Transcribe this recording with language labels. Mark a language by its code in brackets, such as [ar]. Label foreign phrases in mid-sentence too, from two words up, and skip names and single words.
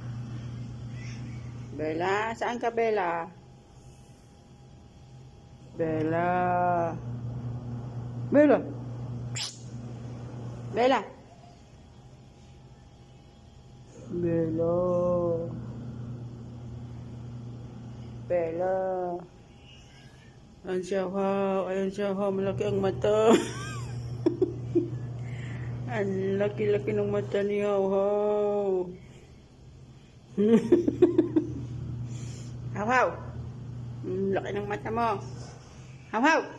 [tl] Bella, saan ka, Bella? Bella. Bella. Bella. Bella. Bella. Ayan siya, wow. Ayan siya, wow. Malaki ang mata. Ang laki-laki ng mata niya, wow. Haw-haw. Laki ng mata mo. Haw-haw.